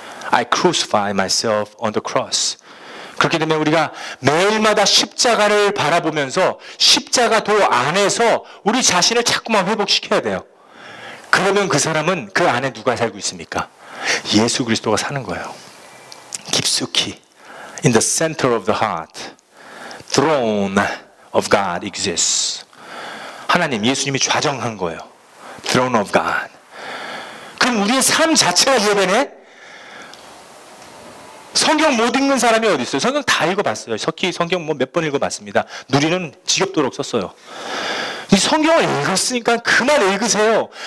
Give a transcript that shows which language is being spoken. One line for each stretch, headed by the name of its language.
English: I crucify myself on the cross.
Korean: 그렇게 되면 우리가 매일마다 십자가를 바라보면서 십자가 도 안에서 우리 자신을 자꾸만 회복시켜야 돼요. 그러면 그 사람은 그 안에 누가 살고 있습니까? 예수 그리스도가 사는 거예요. 깊숙이
English: in the center of the heart, throne of God exists.
Korean: 하나님, 예수님이 좌정한 거예요.
English: throne of God.
Korean: 그럼 우리의 삶 자체가 예배네? 성경 못 읽는 사람이 어디 있어요? 성경 다 읽어봤어요. 석희 성경 뭐 몇 번 읽어봤습니다. 누리는 지겹도록 썼어요. 이 성경을 읽었으니까 그만 읽으세요.